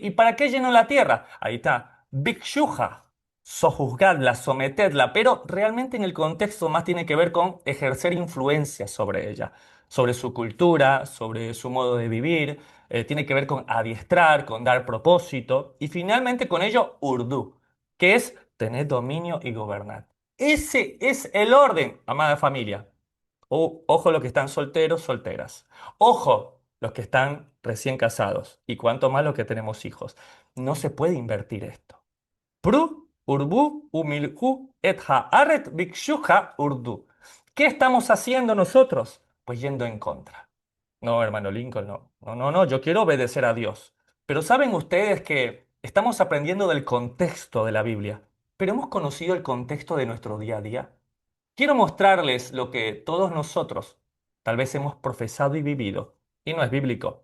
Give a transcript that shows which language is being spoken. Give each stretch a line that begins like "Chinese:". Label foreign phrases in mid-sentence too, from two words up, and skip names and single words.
Spanish: ¿Y para qué llenó la tierra? Ahí está, bikshuja, sojuzgadla, sometedla, pero realmente en el contexto más tiene que ver con ejercer influencia sobre ella, sobre su cultura, sobre su modo de vivir, tiene que ver con adiestrar, con dar propósito, y finalmente con ello, urdu, que es tener dominio y gobernar. Ese es el orden, amada familia. Ojo los que están solteros, solteras. Ojo los que están recién casados. Y cuanto más los que tenemos hijos. No se puede invertir esto.
Hebrew: פרו, ורבו ומלאו את הארץ וכבשה ורדו.
Spanish: ¿Qué estamos haciendo nosotros? Pues yendo en contra. No, hermano Lincoln, no. No, no, no, yo quiero obedecer a Dios. Pero ¿saben ustedes que estamos aprendiendo del contexto de la Biblia? Pero hemos conocido el contexto de nuestro día a día. Quiero mostrarles lo que todos nosotros tal vez hemos profesado y vivido, y no es bíblico.